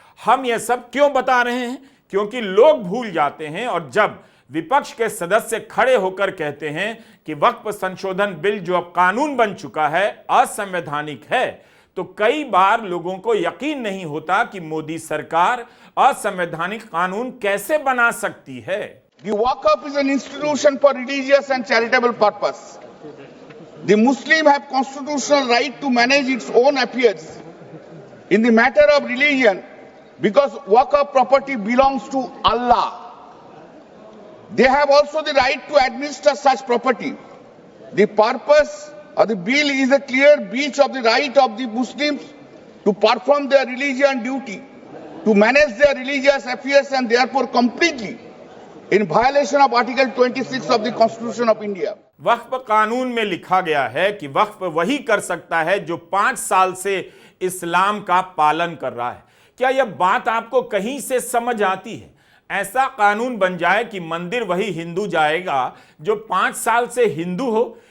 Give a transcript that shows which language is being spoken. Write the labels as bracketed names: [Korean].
[Hindi] हम यह सब क्यों बता रहे हैं? क्योंकि लोग भूल जाते हैं, और जब विपक्ष के सदस्य खड़े होकर कहते हैं कि वक्फ संशोधन बिल जो अब कानून बन चुका है असंवैधानिक है, तो कई बार लोगों को यकीन नहीं होता कि मोदी सरकार असंवैधानिक कानून कैसे बना सकती है। [English] The Waqf is an institution for religious and charitable purpose. The Muslim have constitutional right to manage its own affairs in the matter of religion because Waqf property belongs to Allah. They have also the right to administer such property. The purpose of the bill is a clear breach of the right of the Muslims to perform their religious duty, to manage their religious affairs, and therefore completely in violation of Article 26 of the Constitution of India. [Hindi] वक्फ कानून में लिखा गया है कि वक्फ वही कर सकता है जो 5 साल से इस्लाम का पालन कर रहा है। क्या यह बात आपको कहीं से समझ आती है? ऐसा कानून बन जाए कि मंदिर वही हिंदू जाएगा जो 5 साल से हिंदू हो।